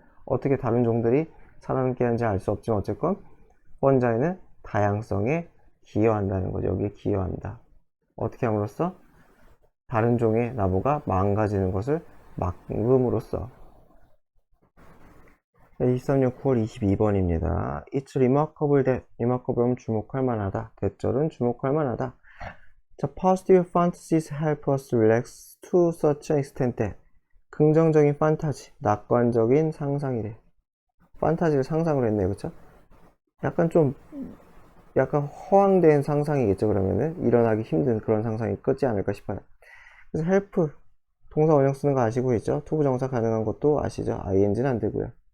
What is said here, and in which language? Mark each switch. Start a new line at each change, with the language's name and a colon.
Korean: 어떻게 다른 종들이 살아남게 하는지 알 수 없지만 어쨌건 펀자이는 다양성에 기여한다는 거죠. 여기에 기여한다. 어떻게 함으로써? 다른 종의 나무가 망가지는 것을 막음으로써. 23년 9월 22번입니다.
English: It's remarkable that, remarkable은
Korean: 주목할 만하다. 대절은 주목할 만하다. 자,
English: positive fantasies help us relax to such an extent that.
Korean: 긍정적인 판타지, 낙관적인 상상이래. 판타지를 상상을 했네요, 그쵸? 약간 허황된 상상이겠죠, 그러면은. 일어나기 힘든 그런 상상이 끝지 않을까 싶어요. 그래서 help, 동사 원형 쓰는 거 아시고 있죠? 투부정사 가능한 것도 아시죠? ing는 안 되고요.